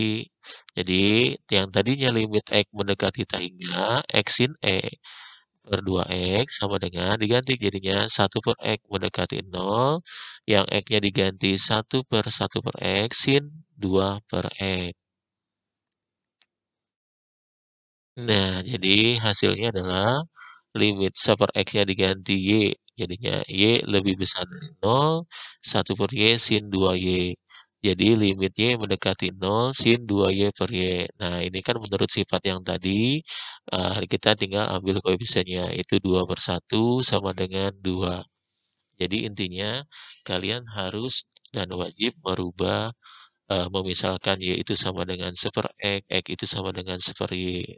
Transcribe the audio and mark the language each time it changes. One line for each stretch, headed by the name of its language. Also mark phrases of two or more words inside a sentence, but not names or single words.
Indonesian: Jadi, yang tadinya limit X mendekati tahingga, X sin E per 2X sama dengan diganti jadinya 1 per X mendekati 0, yang X-nya diganti 1 per X sin 2 per X. Nah, jadi hasilnya adalah limit 1 per X-nya diganti Y. Jadinya Y lebih besar dari 0, 1 per Y sin 2Y. Jadi limit Y mendekati 0 sin 2Y per Y. Nah, ini kan menurut sifat yang tadi, kita tinggal ambil koefisiennya. Itu 2 per 1 sama dengan 2. Jadi intinya kalian harus dan wajib merubah memisalkan Y itu sama dengan 1/X, X itu sama dengan 1/Y.